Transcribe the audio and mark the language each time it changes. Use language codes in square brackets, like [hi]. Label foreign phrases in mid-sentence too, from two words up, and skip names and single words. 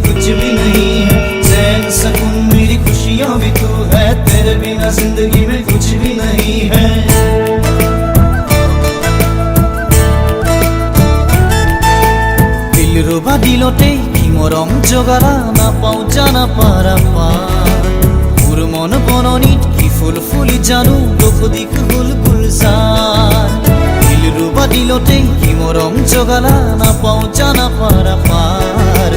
[hi] भी नहीं है। चैन सुकून मेरी खुशियाँ भी तू है, तेरे बिना जिंदगी में कुछ भी नहीं है। [as] দিল ৰুবা দিলতে কি মৰম জগালা, নাপাওঁ জানা পাৰা পাৰ। মোৰ মন বননিত কি ফুল ফুলি জানো, দুখ দিশ হল গুলজাৰ। দিল ৰুবা দিলতে কি মৰম জগালা, নাপাওঁ জানা পাৰা পাৰ।